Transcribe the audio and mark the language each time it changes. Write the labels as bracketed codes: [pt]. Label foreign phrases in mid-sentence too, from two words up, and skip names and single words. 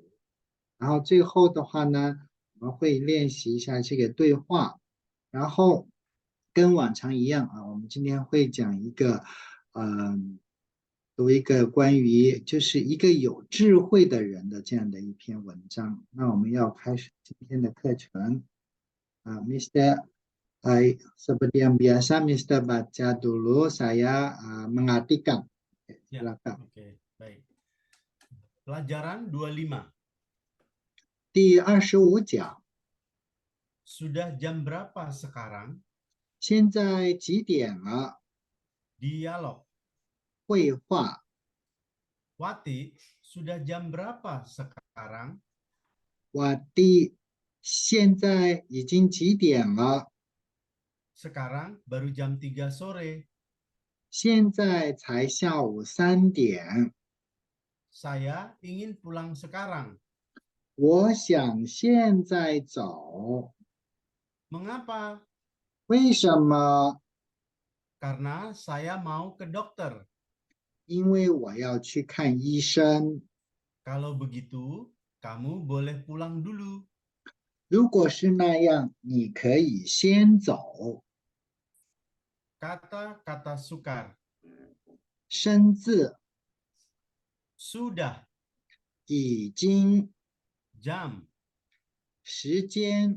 [zh] 然后最后的话呢，我们会练习一下这个对话，然后跟往常一样我们今天会讲一个，读一个关于就是一个有智慧的人的这样的一篇文章。那我们要开始今天的课程Mr. [id] Seperti yang biasa, Mr. baca dulu, saya mengartikan. Ya, Silakan. oke, baik. Pelajaran 25. [zh] 第25讲， [id] Sudah jam berapa sekarang? [zh] 现在几点了？ [id] Dialog. [zh] 绘画。 [id] Wati, sudah jam berapa sekarang? [zh] 瓦蒂，现在已经几点了？ [id] Sekarang baru jam 3 sore. [zh] 现在才下午3点。 [id] Saya ingin pulang sekarang. [zh] 我想现在走。 [id] Mengapa? [zh] 为什么？ [id] Karena saya mau ke dokter. [zh] 因为我要去看医生。 [id] Kalau begitu, kamu boleh pulang dulu. [zh] 如果是那样，你可以先走。 [id] Kata-kata sukar. [zh] 生字 [id] Sudah. [zh] 已经。 [id] Jam. [zh] 时间